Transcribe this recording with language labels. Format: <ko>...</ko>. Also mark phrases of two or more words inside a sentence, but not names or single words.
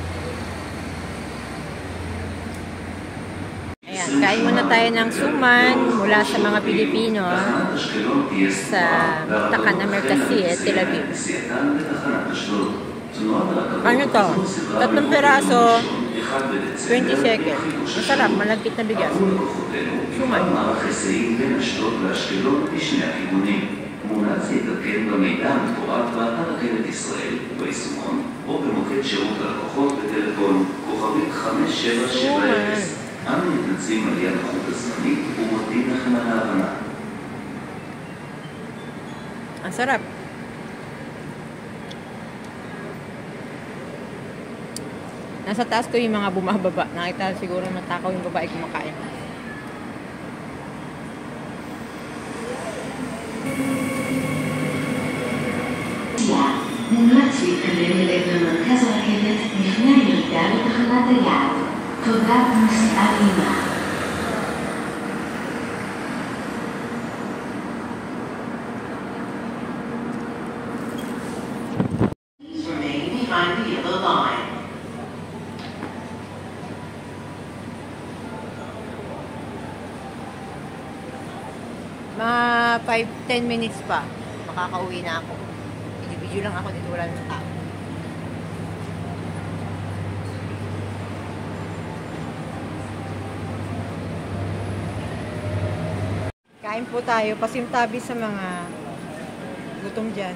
<tl>Ayan, kain muna tayo ng suman mula sa mga Pilipino sa Takana Merkasi, Tel Aviv. Ano to? 3 peraso, 20 shekel. Masarap, malagkit na bigas. Suman.</tl> <he>מומלץ להתעדכן במידע המפורט באתר רכבת ישראל ביישומון או במוקד שירות הלקוחות בטלפון כוכבית 5770. אנו מתנצלים על יד החוט הזמנית ומודים לכם על ההבנה.</he> <tl>Ang sarap. Nasa taas ko yung mga bumababa. Nakita siguro matakaw yung babae kumakain. מומלץ להתקדם לעבר מרכז הרכבת לפני הירידה לתחנת היעד. תודה ונסיעה נעימה.</tl> <en>Please remain behind the yellow line.</en> <tl>Mga 5-10 minutes pa. Makakauwi na ako. Video lang ako dito, wala ng tao. Kain po tayo, pasintabi sa mga gutom dyan.</tl>